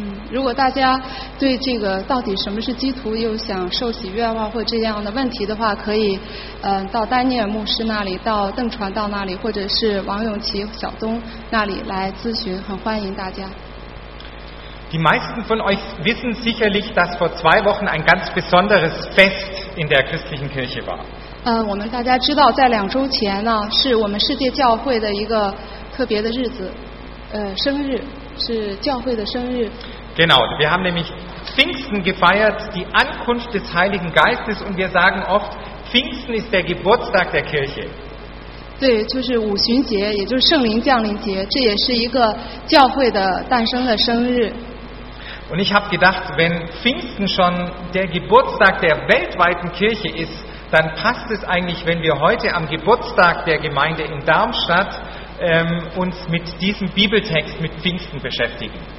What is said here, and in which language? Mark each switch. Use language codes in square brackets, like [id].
[zh] 如果大家对这个到底什么是基督徒又想受洗愿望或这样的问题的话，可以到丹尼尔牧师那里，到邓传道那里，或者是王永琪、小东那里来咨询，很欢迎大家。 [de] Die meisten von euch wissen sicherlich, dass vor zwei Wochen ein ganz besonderes Fest in der christlichen Kirche war. [zh] 我们大家知道，在两周前呢，是我们世界教会的一个特别的日子，生日。是教会的生日。 [de] Genau, wir haben nämlich Pfingsten gefeiert, die Ankunft des Heiligen Geistes, und wir sagen oft, Pfingsten ist der Geburtstag der Kirche. [zh] 对，就是五旬节，也就是圣灵降临节，这也是一个教会的诞生的生日。 [de] Und ich habe gedacht, wenn Pfingsten schon der Geburtstag der weltweiten Kirche ist, dann passt es eigentlich, wenn wir heute am Geburtstag der Gemeinde in Darmstadt uns mit diesem Bibeltext mit Pfingsten beschäftigen.